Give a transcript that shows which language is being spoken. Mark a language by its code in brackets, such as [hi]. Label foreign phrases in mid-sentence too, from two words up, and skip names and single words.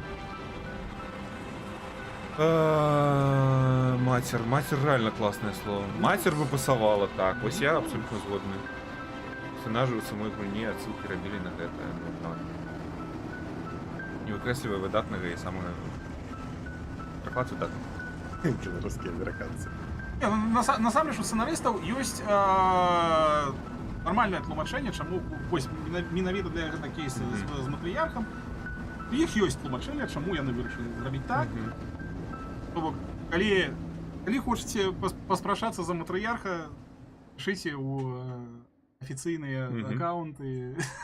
[uk] Матір реально класне слово. Матір би пасувала, так. Ось я абсолютно згодний. Персонажі у самої гульні отсылки робили на це. Ну, так. Не викреслює видатного і саме... Переклад видатного. Білоруські американці. Не, ну, [be] насамрэч у сценаристаў ёсць нармальнае тлумачэнне, чаму вось менавіта для гэта кейса з матрыярхам. У іх ёсць тлумачэнне, чаму яны вырашылі зрабіць так. То бок, калі хочаце паспрашацца за матрыярха, пішыце ў афіцыйныя аккаунты.